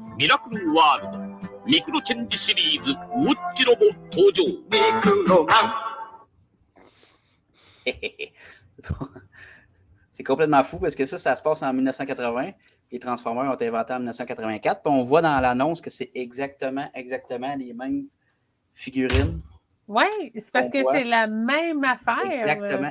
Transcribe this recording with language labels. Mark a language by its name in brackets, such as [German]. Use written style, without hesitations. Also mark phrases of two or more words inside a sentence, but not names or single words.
[Japanese] ミラクルワールドミクロチェンジシリーズウォッチロボ登場。ミクロマン。 [French] C'est complètement fou parce que ça se passe en 1980. Les Transformers ont été inventés en 1984. Puis on voit dans l'annonce que c'est exactement les mêmes figurines. Oui, c'est parce que c'est la même affaire.